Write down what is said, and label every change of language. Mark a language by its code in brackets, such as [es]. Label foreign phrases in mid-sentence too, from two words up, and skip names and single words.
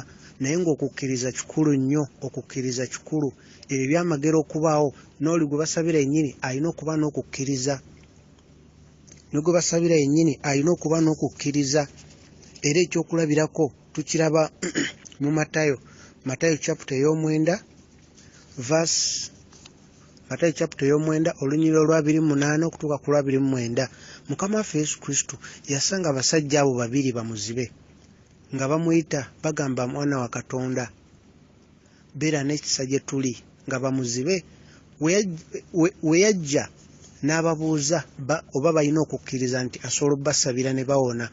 [lg] Naye ng'okukkiriza kikulu nnyo, okukkiriza kikulu. Ebyo byamagero okubaawo, n'oli gwe basabira yennyini alina okuba n'okukkiriza. Ne gwe basabira yennyini alina okuba n'okukkiriza. Era ekyokulabirako tukiraba mu Matayo chapter ey'omwenda verse Matayo chapter ey'omwenda olunyiriro lwa 28 okutuuka ku lwa 29. Mukama waffe Yesu Kristo yasanga abasajja abo babiri bamuzibe nga bamuyita bagamba mwana wa Katonda, beera n'ekisa gye tuli, nga bamuzibe. We yajja n'ababuuza oba balina okukkiriza nti asobola obbasabira ne bawona.